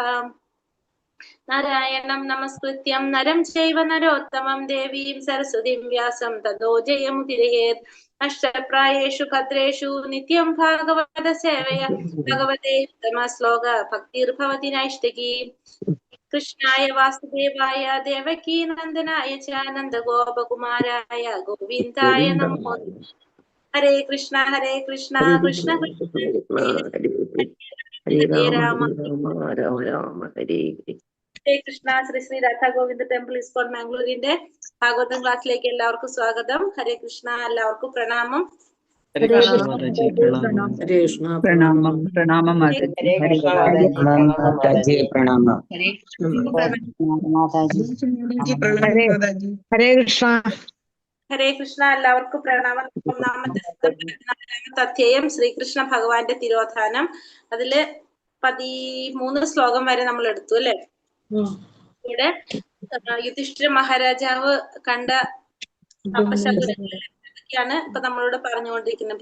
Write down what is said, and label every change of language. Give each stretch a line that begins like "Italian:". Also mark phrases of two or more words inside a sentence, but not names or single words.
Sanskrit: നാരായണം നമസ്കൃത്യം നരം ചൈവ നരോത്തമം ദേവീം സരസ്വതീം വ്യാസം തതോ ജയമുദിരയേത്. അഷ്ടപ്രായേഷു ഭദ്രേഷു നിത്യം ഭാഗവത സേവയ ഭഗവതേ ഉത്തമ ശ്ലോക ഭക്തിർഭവതി നൈഷ്ഠികീ. കൃഷ്ണായ വാസുദേവായ ദേവകീ നന്ദനായ ച നന്ദഗോപകുമാരായ ഗോവിന്ദായ നമോ. ഹരേ കൃഷ്ണ കൃഷ്ണ കൃഷ്ണ Hare ഹരേ Ram രാമ. राम राम हरे हरे. ഹരേ കൃഷ്ണ.
Malayalam: ശ്രീ ശ്രീ രാധാ ഗോവിന്ദ ടെമ്പിൾ ഇസ്കോൺ മാംഗ്ലൂരിന്റെ ഭാഗവതം ക്ലാസ്സിലേക്ക് എല്ലാവർക്കും സ്വാഗതം.
Sanskrit: ഹരേ കൃഷ്ണ.
Malayalam: എല്ലാവർക്കും പ്രണാമം. പ്രണാമം, പ്രണാമം മാതാജി. പ്രണാം മാതാജി, പ്രണാമം.
Sanskrit: हरे कृष्ण. ഹരേ കൃഷ്ണ.
Malayalam: എല്ലാവർക്കും പ്രണാമം. ഒന്നാമത്തെ അധ്യായം ശ്രീകൃഷ്ണ ഭഗവാന്റെ തിരോധാനം. അതില് 13 ശ്ലോകം വരെ നമ്മൾ എടുത്തു അല്ലെ. ഇവിടെ യുധിഷ്ഠിര മഹാരാജാവ് കണ്ട അപശകുനങ്ങളൊക്കെയാണ് ഇപ്പൊ നമ്മളോട് പറഞ്ഞുകൊണ്ടിരിക്കുന്നത്.